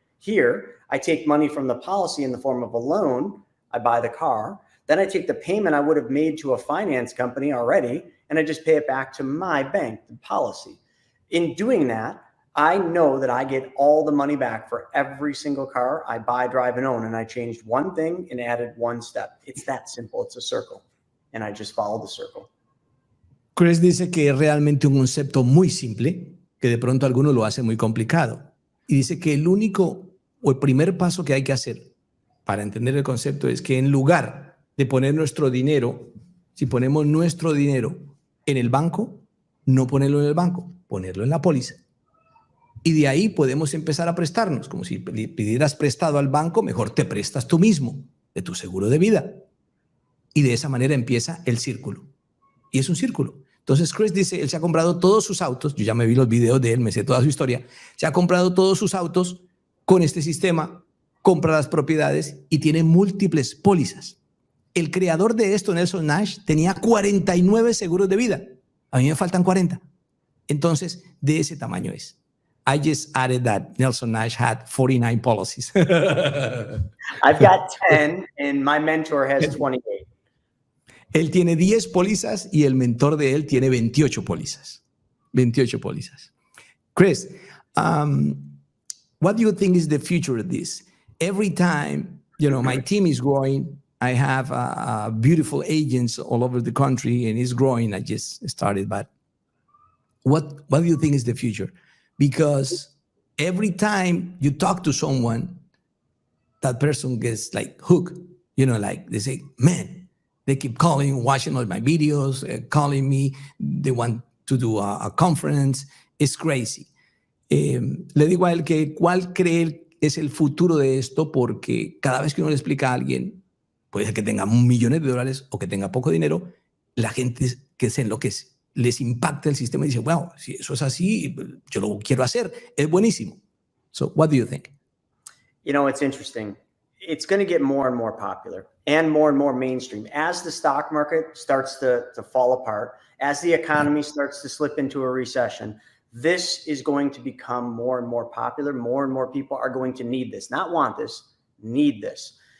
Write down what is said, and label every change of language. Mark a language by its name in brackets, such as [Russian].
[English] Here, I take money from the policy in the form of a loan, I buy the car, then I take the payment I would have made to a finance company already, and I just pay it back to my bank, the policy. In doing that, I know that I get all the money back for every single car I buy, drive, and own, and I changed one thing and added one step. It's that simple. It's a circle, and I just follow the circle. [Spanish] Chris dice que es realmente un concepto muy simple, que de pronto algunos lo hacen muy complicado. Y dice que el único o el primer paso que hay que hacer para entender el concepto es que en lugar de poner nuestro dinero, si ponemos nuestro dinero en el banco, no ponerlo en el banco, ponerlo en la póliza. Y de ahí podemos empezar a prestarnos, como si pidieras prestado al banco, mejor te prestas tú mismo, de tu seguro de vida. Y de esa manera empieza el círculo. Y es un círculo. Entonces Chris dice, él se ha comprado todos sus autos, yo ya me vi los videos de él, me sé toda su historia, se ha comprado todos sus autos con este sistema, compra las propiedades y tiene múltiples pólizas. El creador de esto, Nelson Nash, tenía 49 seguros de vida. A mí me faltan 40. Entonces, de ese tamaño es. [English] I just added that Nelson Nash had 49 policies. I've got 10 and my mentor has 28. [Spanish] Él tiene 10 pólizas y el mentor de él tiene 28 pólizas. 28 pólizas. [English] Chris, what do you think is the future of this? Every time, my team is growing, I have beautiful agents all over the country and it's growing. I just started, but what do you think is the future? Because every time you talk to someone, that person gets like hooked, like they say, man, they keep calling, watching all my videos, calling me. They want to do a conference. It's crazy. [Spanish] Le digo a él que cuál cree él es el futuro de esto, porque cada vez que uno le explica a alguien, puede ser que tenga millones de dólares o que tenga poco dinero, la gente que se enloquece. Les impacta el sistema y dice, wow, si eso es así, yo lo quiero hacer, es buenísimo. [English] So, what do you think? It's interesting. It's going to get more and more popular and more mainstream. As the stock market starts to fall apart, as the economy starts to slip into a recession, this is going to become more and more popular. More and more people are going to need this, not want this, need this.